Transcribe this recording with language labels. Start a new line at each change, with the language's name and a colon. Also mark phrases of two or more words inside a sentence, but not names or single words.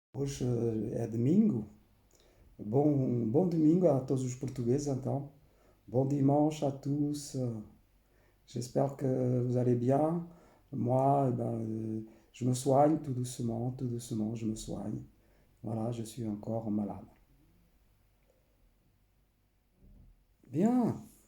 Portuguese: Hoje é domingo. Bom domingo a todos os portugueses, então.
French: Bon dimanche à tous. J'espère que vous allez bien. Moi, je me soigne tout doucement, je me soigne. Voilà, je suis encore malade. Bien.